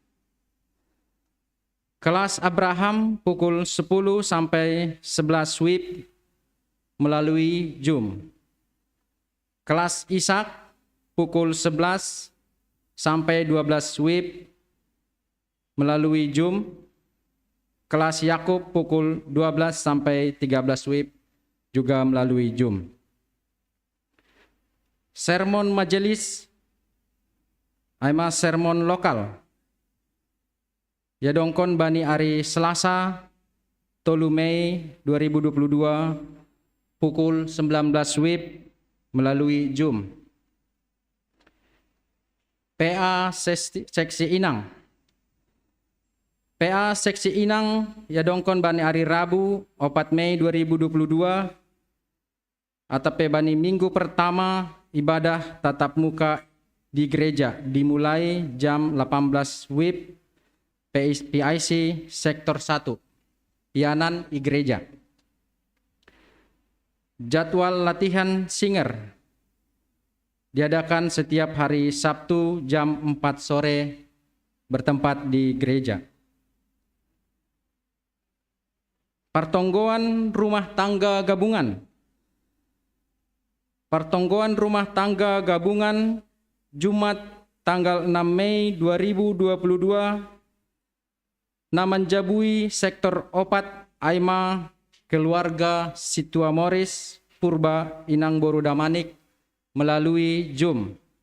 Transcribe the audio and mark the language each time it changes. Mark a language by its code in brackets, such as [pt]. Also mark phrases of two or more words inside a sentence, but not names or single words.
[id] Kelas Abraham pukul 10 sampai 11 WIB melalui Zoom. Kelas Ishak pukul 11 sampai 12 WIB melalui Zoom, kelas Yakub pukul 12 sampai 13 WIB juga melalui Zoom. Sermon majelis aima sermon lokal. [bts] Ya dongkon bani [id] hari Selasa 3 Mei 2022 pukul 19 WIB melalui Zoom. PA Seksi Inang. PA Seksi Inang [bts] ya dongkon bani [id] hari Rabu 4 Mei 2022 atau bani minggu pertama ibadah tatap muka di gereja dimulai jam 18 WIB PIC sektor 1 Pianan I Gereja. Jadwal latihan singer diadakan setiap hari Sabtu jam 4 sore bertempat di gereja. Pertonggoan rumah tangga gabungan. Pertonggoan rumah tangga gabungan Jumat tanggal 6 Mei 2022 Namanjabui [bts] sektor opat Aima [id] keluarga Situa Moris Purba Inang Boru Damanik melalui Zoom.